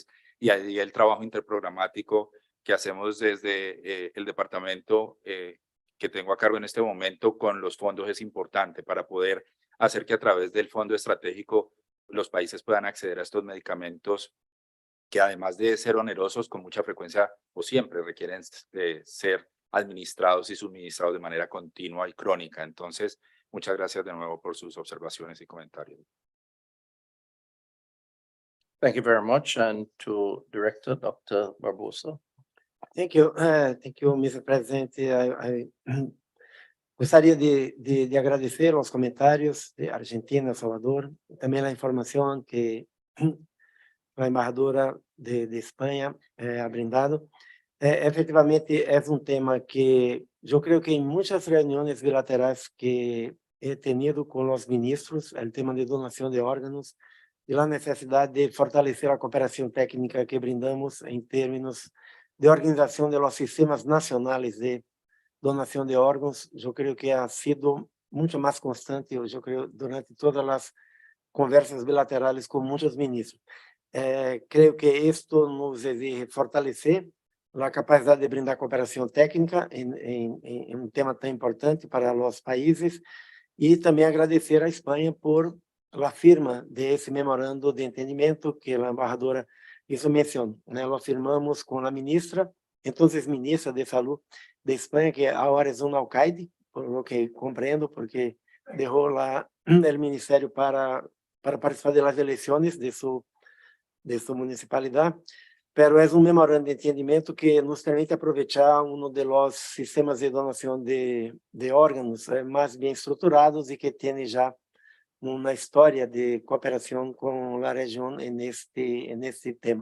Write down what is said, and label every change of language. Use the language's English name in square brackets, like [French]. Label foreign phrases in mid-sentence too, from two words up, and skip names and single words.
[Spanish] Y ahí el trabajo interprogramático que hacemos desde el departamento que tengo a cargo en este momento con los fondos es importante para poder hacer que a través del fondo estratégico los países puedan acceder a estos medicamentos que, además de ser onerosos, con mucha frecuencia o siempre requieren ser administrados y suministrados de manera continua y crónica. Entonces, muchas gracias de nuevo por sus observaciones y comentarios. [English] Thank you very much. And to Director Dr. Barbosa. Thank you, Mr. President. [Portuguese] I gostaria de agradecer os comentários de Argentina, Salvador, e também a informação que a embajadora de Espanha [Spanish] ha brindado. Efectivamente, [Portuguese] é tema que eu creio que em muitas reuniões bilaterais que [Spanish] he tenido [Portuguese] com os ministros, o tema de donação de órgãos e a necessidade de fortalecer a cooperação técnica que brindamos em termos de organização de los sistemas nacionais de donação de órgãos. Eu creio que [Spanish] ha sido [Portuguese] muito mais constante, eu creio, durante todas as conversas bilaterais com muitos ministros. Creio que isto nos exige fortalecer a capacidade de brindar cooperação técnica em tema tão importante para os países e também agradecer à Espanha por a firma desse memorando de entendimento que a embajadora [Spanish] hizo mención. Lo firmamos con la ministra, entonces ministra de Salud de España, que ahora es un alcaide, por lo que comprendo, porque dejó el ministerio para participar de las elecciones de su municipalidad, pero es un memorando de entendimiento que nos permite aprovechar uno de los sistemas de donación de órganos más bien estructurados y que tiene ya una historia de cooperación con la región en este tema.